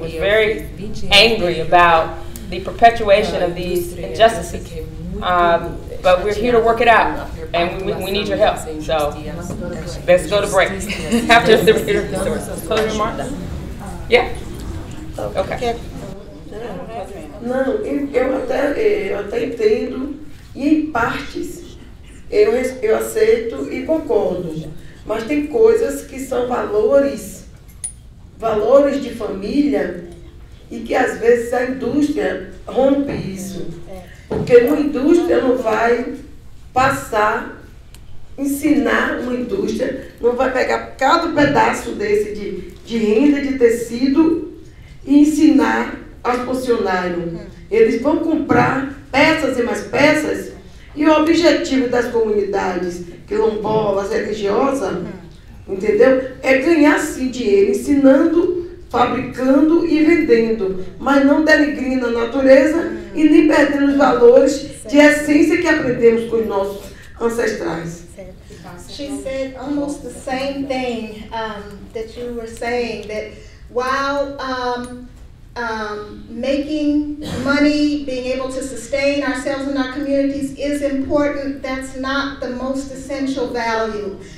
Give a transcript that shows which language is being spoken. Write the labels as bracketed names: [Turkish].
[English] It was very angry about the perpetuation of these injustices. But we're here to work it out, and we need your help. So let's go to break after the closing remarks. Yeah? Okay. [Portuguese] Não, eu até entendo, e em partes eu aceito e concordo, mas tem coisas que são valores de família, e que às vezes a indústria rompe isso. Porque uma indústria não vai ensinar uma indústria, não vai pegar cada pedaço desse de renda, de tecido, e ensinar aos funcionários. Eles vão comprar peças e mais peças, e o objetivo das comunidades quilombolas, religiosas, entendeu? É ganhar sim dinheiro, ensinando, fabricando e vendendo, mas não denegrindo a natureza e nem perdendo os valores de essência que aprendemos com os nossos ancestrais. [English] She said almost the same thing that you were saying, that while making money, being able to sustain ourselves and our communities is important, that's not the most essential value.